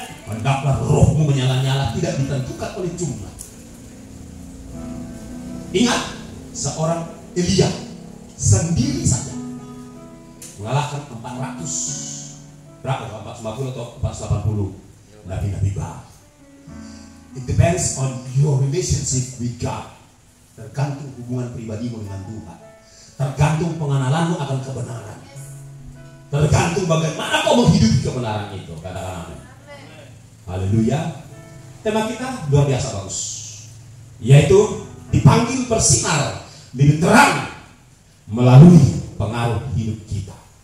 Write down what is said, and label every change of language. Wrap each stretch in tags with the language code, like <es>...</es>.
<id>Hendaklah rohmu menyala-nyala, tidak ditentukan oleh jumlah. Ingat, seorang Elia sendiri saja mengalahkan 400 berapa? 450 atau 480 nabi-nabi Baal.</id> <en>It depends on your relationship with God.</en> <id>Tergantung hubungan pribadimu dengan Tuhan. Tergantung pengenalanmu akan kebenaran. Tergantung bagaimana kau menghidupi kebenaran itu. Katakan amin. Haleluya. Tema kita luar biasa bagus, yaitu dipanggil bersinar lebih terang melalui pengaruh hidup kita.</id>